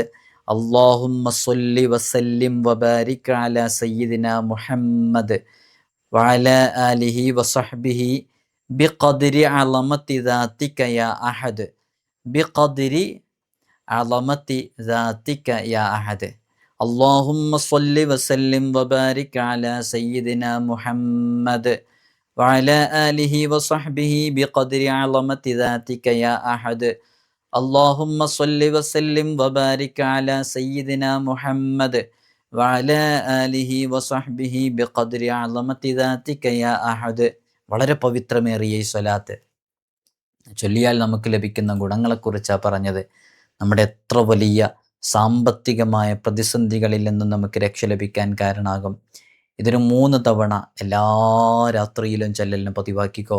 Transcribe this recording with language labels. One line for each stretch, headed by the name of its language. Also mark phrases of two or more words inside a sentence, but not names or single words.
Arabic: اللهم صل وسلم وبارك على سيدنا محمد وعلى آله وصحبه بقدر عظمة ذاتك يا أحد بقدر عظمة ذاتك يا أحد ബിഖദ്രി അളമതി ദാതിക യാ അഹദ്. اللهم صل وسلم وبارك على سيدنا محمد وعلى آله وصحبه بقدر عظمة ذاتك يا أحد. اللهم صل وسلم وبارك على سيدنا محمد وعلى آله وصحبه بقدر عظمة ذاتك يا أحد.
Malayalam: വളരെ പവിത്രമേറിയ ഈ സ്വലാത്ത് ചൊല്ലിയാൽ നമുക്ക് ലഭിക്കുന്ന ഗുണങ്ങളെക്കുറിച്ചാണ് പറഞ്ഞത്. നമ്മുടെ എത്ര വലിയ സാമ്പത്തികമായ പ്രതിസന്ധികളിൽ നിന്നും നമുക്ക് രക്ഷ ലഭിക്കാൻ കാരണമാകും. ഇതിന് 3 തവണ എല്ലാ രാത്രിയിലും ചൊല്ലലിന് പതിവാക്കിക്കോ.